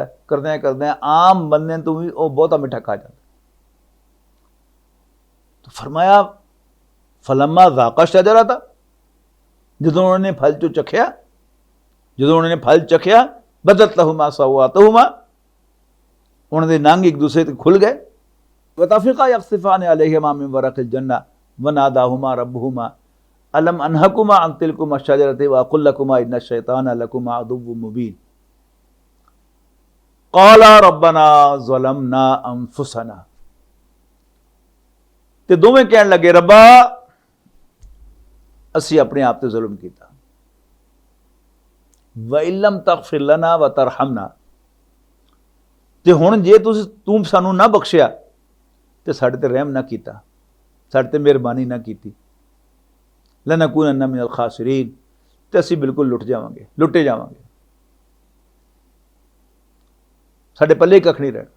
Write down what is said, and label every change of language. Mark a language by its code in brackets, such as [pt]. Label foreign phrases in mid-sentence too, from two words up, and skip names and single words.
[pa] کردے عام بندے تو بھی وہ بہتا مٹھا کھا جاتا. تو فرمایا [ar] فلما ذاقا الشجرة, [pa] جدوں انہاں نے پھل چوں چکھیا، جدوں انہاں نے پھل چکھیا, [ar] بدت لهما سوآتهما, [pa] انہاں نے ننگ اک دوجے توں کھل گئے. [ar] وطفقا يخصفان عليهما من ورق الجنة وناداهما ربهما ألم أنهكما عن تلكما الشجرة وأقل لكما إن الشيطان لكما عدو مبين. قالا ربنا ظلمنا أنفسنا, [pa] تے دوویں کہن لگے ربا اسی اپنے آپ تے ظلم کیا, [ar] وإن لم تغفر لنا وترحمنا, [pa] تے ہن جے توں سانوں نہ بخشیا تے ساڈے تے رحم نہ کیتا، ساڈے تے مہربانی نہ کیتی, [ar] لنكونن من الخاسرين, [pa] تے اسی بالکل لٹے جاواں گے، ساڈے پلے ککھ نہیں رہنا.